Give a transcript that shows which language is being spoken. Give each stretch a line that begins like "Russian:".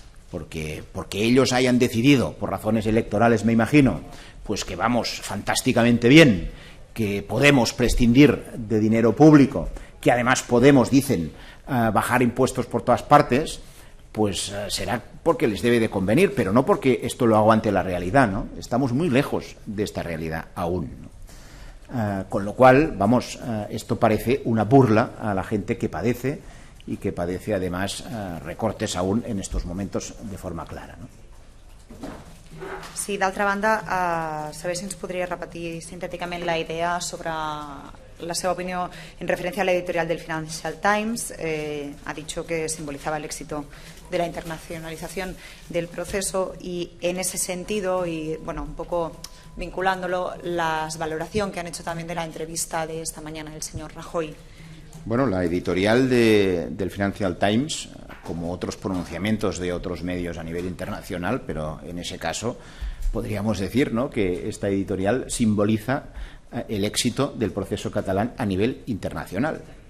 Spanish: Porque ellos hayan decidido, por razones electorales me imagino, pues que vamos fantásticamente bien, que podemos prescindir de dinero público, que además podemos, dicen, bajar impuestos por todas partes, pues será porque les debe de convenir, pero no porque esto lo aguante la realidad, ¿no? Estamos muy lejos de esta realidad aún, ¿no? Con lo cual, vamos, esto parece una burla a la gente que padece y que padece además recortes aún en estos momentos de forma clara, ¿no?
Catalan: Sí, d'altra banda, saber si ens podria repetir sintèticament la idea sobre la seva opinió en referencia a la editorial del Financial Times.
Spanish: Ha dicho que simbolizaba el éxito de la internacionalización del proceso y en ese sentido, y bueno, un poco vinculándolo, la valoración que han hecho también de la entrevista de esta mañana del señor Rajoy. Bueno, la editorial del Financial Times, como otros pronunciamientos de otros medios a nivel internacional, pero en ese caso podríamos decir, ¿no?, que esta editorial simboliza el éxito del proceso catalán a nivel internacional.